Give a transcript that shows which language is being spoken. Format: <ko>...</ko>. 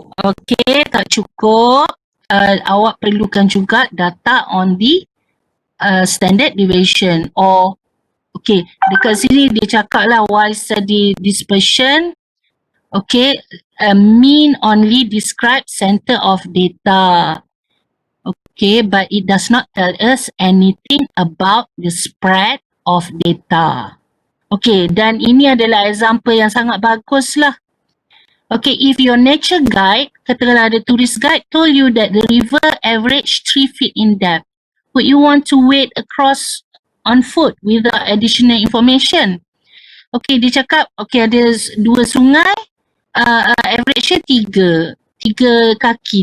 <ms>Okay, tak cukup. Awak perlukan juga</ms> <en>data on the standard deviation</en> <ms>or okay, dekat sini dia cakap lah</ms> <en>why study dispersion. Okay, mean only describe center of data. Okay, but it does not tell us anything about the spread of data.</en> <ms>Okay, dan ini adalah example yang sangat bagus lah.</ms> <en>Okay, if your nature guide,</en> <ms>katakanlah ada</ms> <en>tourist guide told you that the river average 3 feet in depth, would you want to wade across on foot without additional information?</en> <ms>Okay, dia cakap, okay ada dua sungai, average-nya 3 kaki.</ms>